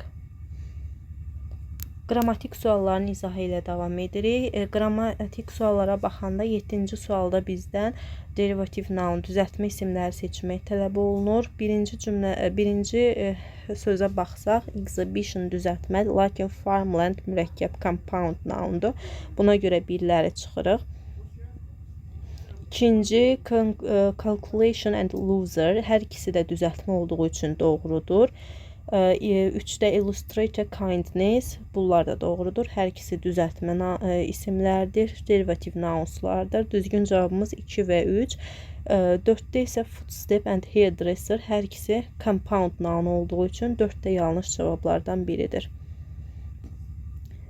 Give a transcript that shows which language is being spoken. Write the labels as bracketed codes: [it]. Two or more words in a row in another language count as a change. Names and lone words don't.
[az] Qrammatik sualların izahı ilə davam edirik. Qrammatik suallara baxanda 7-ci sualda bizdən [en] derivative noun, [az] düzəltmə isimləri seçmək tələb olunur. Birinci sözə baxsaq, exhibition düzəltmə, lakin farmland mürəkkəb [en] compound noundur. [az] Buna görə birləri çıxırıq. İkinci, [en] calculation and loser, [az] hər ikisi də düzəltmə olduğu üçün doğrudur. 3-də [en] illustrate kindness, [az] bunlar da doğrudur. Hər ikisi düzəltmə isimlərdir, [en] derivative nounslardır. [az] Düzgün cavabımız 2 və 3. 4-də isə [en] footstep and hairdresser, [az] hər ikisi [en] compound noun [az] olduğu üçün 4-də yanlış cavablardan biridir.